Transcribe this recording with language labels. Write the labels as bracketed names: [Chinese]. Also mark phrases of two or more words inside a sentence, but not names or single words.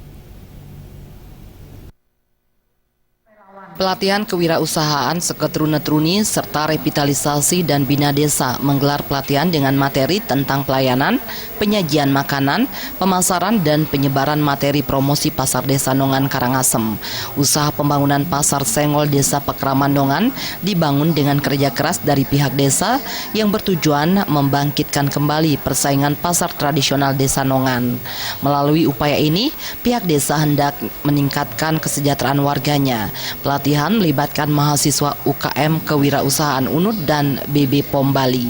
[Indonesian] Pelatihan kewirausahaan Seketrune-truni serta revitalisasi dan bina desa menggelar pelatihan dengan materi tentang pelayanan, penyajian makanan, pemasaran dan penyebaran materi promosi Pasar Desa Nongan Karangasem. Usaha pembangunan Pasar Senggol Desa Pekraman Nongan dibangun dengan kerja keras dari pihak desa yang bertujuan membangkitkan kembali persaingan pasar tradisional Desa Nongan. Melalui upaya ini, pihak desa hendak meningkatkan kesejahteraan warganya. Pelatihan melibatkan mahasiswa UKM Kewirausahaan UNUD dan BB POM Bali.